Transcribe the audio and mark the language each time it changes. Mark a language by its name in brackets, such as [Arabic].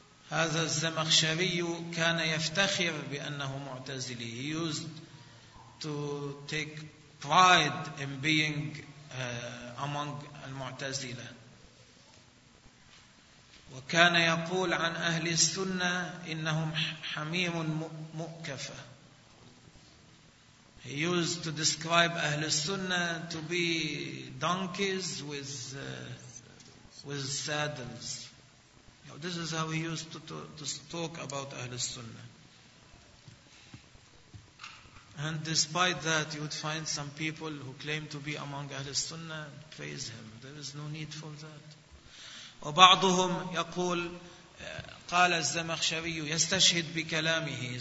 [Arabic] هذا الزمخشري كان يفتخر بأنه معتزلي. [English] He used to take pride in being among المعتزلة. وكان يقول عن أهل السنة إنهم حميم مؤكفة. He used to describe أهل السنة to be donkeys with saddles. This is how he used to talk about أهل السنة. And despite that, you would find some people who claim to be among أهل السنة and praise him. There is no need for that. [Arabic] وبعضهم يقول قال الزمخشري يستشهد بكلامه.